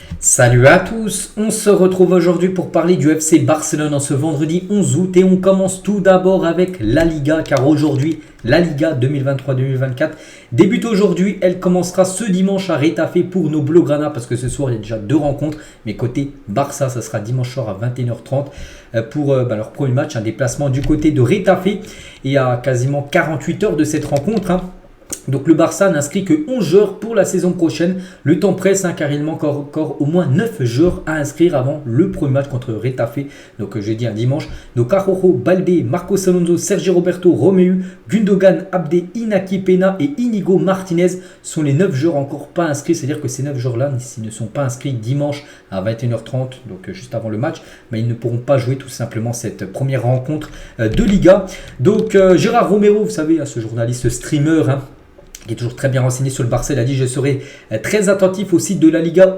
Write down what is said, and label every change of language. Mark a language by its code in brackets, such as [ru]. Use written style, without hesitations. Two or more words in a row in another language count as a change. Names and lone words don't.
[fr] Salut à tous, on se retrouve aujourd'hui pour parler du FC Barcelone en ce vendredi 11 août et on commence tout d'abord avec la Liga car aujourd'hui la Liga 2023-2024 débute aujourd'hui, elle commencera ce dimanche à Retafe pour nos Blaugrana parce que ce soir il y a déjà deux rencontres mais côté Barça ça sera dimanche soir à 21h30 pour leur premier match, un déplacement du côté de Retafe et à quasiment 48 heures de cette rencontre. Donc le Barça n'inscrit que 11 joueurs pour la saison prochaine. Le temps presse car il manque encore au moins 9 joueurs à inscrire avant le premier match contre Retafe. Donc jeudi un dimanche. Donc Araujo, Baldé, Marcos Alonso, Sergi Roberto, Romeu, Gundogan, Abde, Inaki Peña et Inigo Martinez sont les 9 joueurs encore pas inscrits. C'est-à-dire que ces 9 joueurs-là, s'ils ne sont pas inscrits dimanche à 21h30, donc juste avant le match, ils ne pourront pas jouer tout simplement cette première rencontre de Liga. Donc Gérard Romero, vous savez, ce journaliste streamer, qui est toujours très bien renseigné sur le Barça, il a dit: je serai très attentif au site de la Liga.